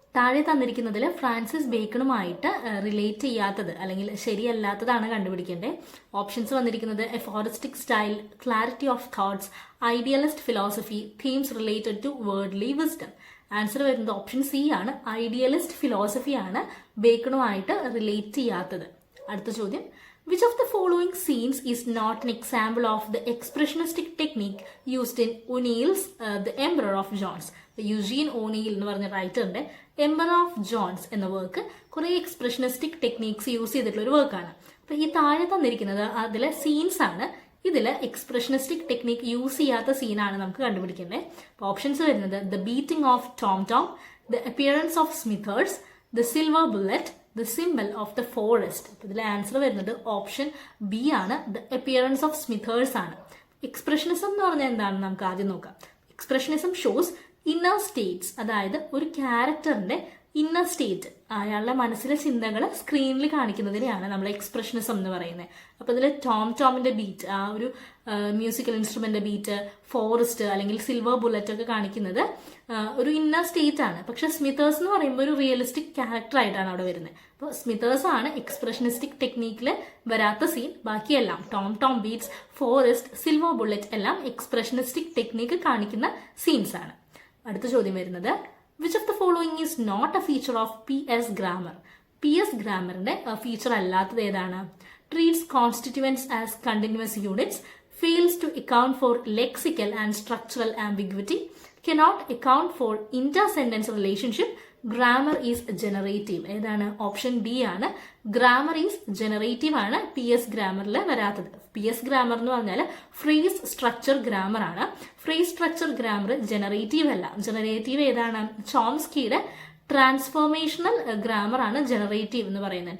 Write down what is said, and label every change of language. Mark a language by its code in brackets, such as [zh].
[ml] താഴെ തന്നിരിക്കുന്നതിൽ Francis ബേക്കണുമായിട്ട് relate ചെയ്യാത്തത് അല്ലെങ്കിൽ ശരിയല്ലാത്തതാണ് കണ്ടുപിടിക്കേണ്ടത്. ഓപ്ഷൻസ് വന്നിരിക്കുന്നത് [en] Aphoristic style, clarity of thoughts, idealist philosophy, themes related to worldly wisdom. [ml] Answer വരുന്നത് ഓപ്ഷൻ സി ആണ്, ഐഡിയലിസ്റ്റ് ഫിലോസഫിയാണ് ബേക്കണുമായിട്ട് റിലേറ്റ് ചെയ്യാത്തത്. അടുത്ത ചോദ്യം, [en] which of the following scenes is not an example of the expressionistic technique used in O'Neill's The Emperor of Jones? [ml] Eugene ഓണിയിൽ എന്ന് പറഞ്ഞ റൈറ്ററിന്റെ emperor of John's എന്ന work കുറെ എക്സ്പ്രഷനിസ്റ്റിക് techniques use ചെയ്തിട്ടുള്ള ഒരു വർക്കാണ്. അപ്പൊ ഈ താഴെ തന്നിരിക്കുന്നത് അതിലെ സീൻസ് ആണ്. ഇതിൽ എക്സ്പ്രഷനിസ്റ്റിക് ടെക്നിക് യൂസ് ചെയ്യാത്ത സീനാണ് നമുക്ക് കണ്ടുപിടിക്കേണ്ടത്. ഓപ്ഷൻസ് വരുന്നത് [en] The beating of tom tom, the appearance of Smithers, the silver bullet, the symbol of the forest. [ml] ഇതിലെ ആൻസർ വരുന്നത് ഓപ്ഷൻ ബി ആണ്, ദ അപ്പിയറൻസ് ഓഫ് സ്മിത്തേഴ്സ് ആണ്. എക്സ്പ്രഷനിസം എന്ന് പറഞ്ഞാൽ എന്താണെന്ന് നമുക്ക് ആദ്യം നോക്കാം. [en] expressionism shows inner states, [ml] അതായത് ഒരു ക്യാരക്ടറിന്റെ ഇന്നർ സ്റ്റേറ്റ്, അയാളുടെ മനസ്സിലെ ചിന്തകൾ സ്ക്രീനിൽ കാണിക്കുന്നതിനെയാണ് നമ്മൾ എക്സ്പ്രഷനിസം എന്ന് പറയുന്നത്. അപ്പൊ ഇതിൽ ടോം ടോമിന്റെ ബീറ്റ്, ആ ഒരു മ്യൂസിക്കൽ ഇൻസ്ട്രുമെന്റ് ബീറ്റ്, ഫോറസ്റ്റ് അല്ലെങ്കിൽ സിൽവർ ബുള്ളറ്റ് ഒക്കെ കാണിക്കുന്നത് ഒരു ഇന്നർ സ്റ്റേറ്റ് ആണ്. പക്ഷെ സ്മിത്തേഴ്സ് എന്ന് പറയുമ്പോൾ ഒരു റിയലിസ്റ്റിക് ക്യാരക്ടർ ആയിട്ടാണ് അവിടെ വരുന്നത്. അപ്പോൾ സ്മിത്തേഴ്സ് ആണ് എക്സ്പ്രഷനിസ്റ്റിക് ടെക്നിക്കിൽ വരാത്ത സീൻ. ബാക്കിയെല്ലാം Tom Tom beats, forest, silver bullet എല്ലാം എക്സ്പ്രഷനിസ്റ്റിക് ടെക്നിക്ക് കാണിക്കുന്ന സീൻസ് ആണ്. അടുത്ത ചോദ്യം വരുന്നത്, [en] which of the following is not a feature of PS grammar? [ml] PS ഗ്രാമറിന്റെ feature അല്ലാത്തത് ഏതാണ്? [en] treats constituents as continuous units, fails to account for lexical and structural ambiguity, cannot account for inter-sentence relationship, grammar is generative. [ml] ഏതാണ്? Option D ആണ്, [en] grammar is generative [ml] ആണ് PS ഗ്രാമറിൽ വരാത്തത്. PS grammar എന്ന് പറഞ്ഞാൽ phrase structure grammar ആണ്. Phrase structure grammar generative അല്ല. Generative ഏതാണ്? ചോംസ്കിയുടെ transformational grammar ആണ് ജനറേറ്റീവ് എന്ന് പറയുന്നത്.